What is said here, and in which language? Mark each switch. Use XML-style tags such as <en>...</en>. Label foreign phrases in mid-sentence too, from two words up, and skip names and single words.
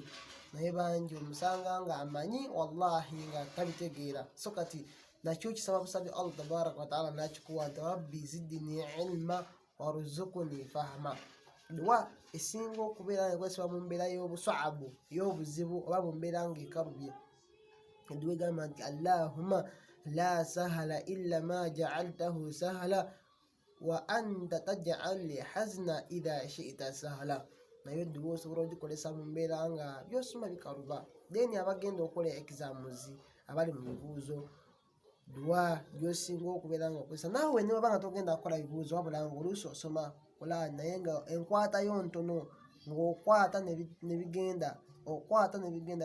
<lg>Naye bangi omusanga nga amanyi wallahi nga tabitegeera. So kati nakyo kisaba busabi</lg> <ar>الله تبارك وتعالى</ar> <lg>nakikuwa nti</lg> <ar>رب زدني علما وارزقني فهما.</ar> <lg>Dua esinga okubeera nekozesebwa mu mbeera y'obuswabu, y'obuzibu, oba mu mbeera nga ekarubye. Dua egamba nti</lg> <ar>اللهم لا سهل إلا ما جعلته سهلا وأنت تجعل لي حزنا إذا شئت سهلا.</ar> <lg>Nayo dua osobola ogikozesa mu mbeera nga byosoma bikaluba, then abagenda okukola exams, abali mu bibuuzo, dua gyosinga okubeera nga okozesa. Naawe ne wabanga togenda kukola bibuuzo wabula nga oluusi osoma Quran naye nga enkwatayo ntono, ng'okwata nebigenda, okwata nebigenda.</lg>